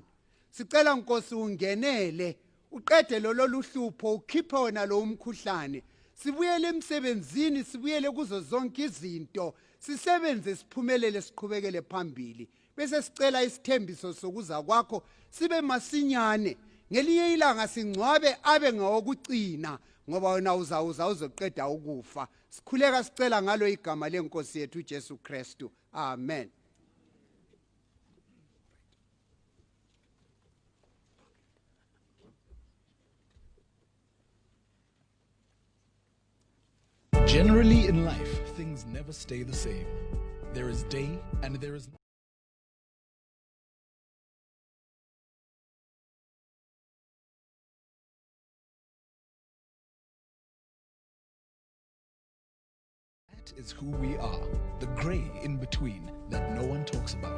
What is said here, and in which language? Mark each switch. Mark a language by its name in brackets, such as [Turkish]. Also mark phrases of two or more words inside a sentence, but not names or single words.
[Zulu] Sicela Nkosi ungenele, uqede lolu hlupho, ukhiphe wona lo umkhuhlane. Sibuyele emsebenzini, sibuyele kuzo zonke izinto, sisebenze siphumelele siqhubekele phambili. Bese sicela isithembiso sokuza kwakho sibe masinyane. Ngelinye ilanga singcwabe abe ngawokucina ngoba wena uzoqeda ukufa. Sikhuleka sicela ngalo igama lenkosi yethu uJesu Kristu. Amen. [English] Generally in life, things never stay the same. There is day and there is That is who we are, the gray in between that no one talks about.